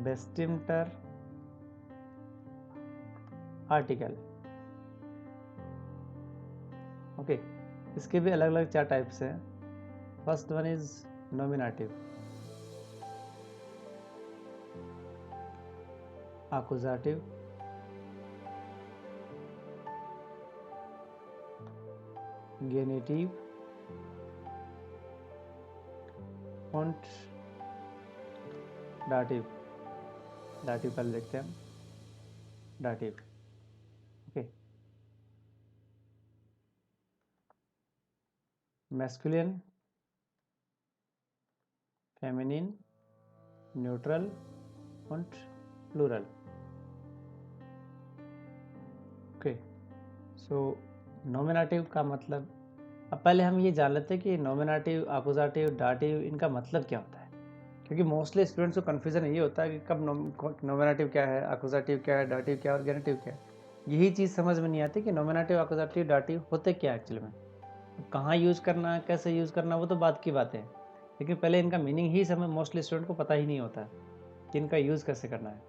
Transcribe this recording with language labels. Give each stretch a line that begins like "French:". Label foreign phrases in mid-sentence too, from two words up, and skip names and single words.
German: bestimmter Artikel,
Hindi: ओके, इसके भी अलग अलग 4 टाइप्स हैं।
English: first one is nominative, accusative,
German: genitive und dative।
Hindi: dative पहले देखते हैं हम, dative, ओके।
German: masculine, feminine, neutral und plural, ओके।
Hindi: सो नॉमिनेटिव का मतलब, अब पहले हम ये जान लेते हैं कि नॉमिनेटिव, एक्यूजेटिव, डाटिव इनका मतलब क्या होता है, क्योंकि
English: mostly students
Hindi: को कन्फ्यूजन ये होता है कि कब नॉमिनेटिव क्या है, एक्यूजेटिव क्या है, डाटिव क्या है और गेनेटिव क्या है। यही चीज़ समझ में नहीं आती कि नॉमिनेटिव, एक्यूजेटिव, डाटिव होते क्या है एक्चुअली में, कहाँ यूज़ करना है, कैसे यूज़ करना, वो तो बात की बात है, लेकिन पहले इनका मीनिंग ही समय
English: mostly student
Hindi: को पता ही नहीं होता है कि इनका यूज़ कैसे करना है।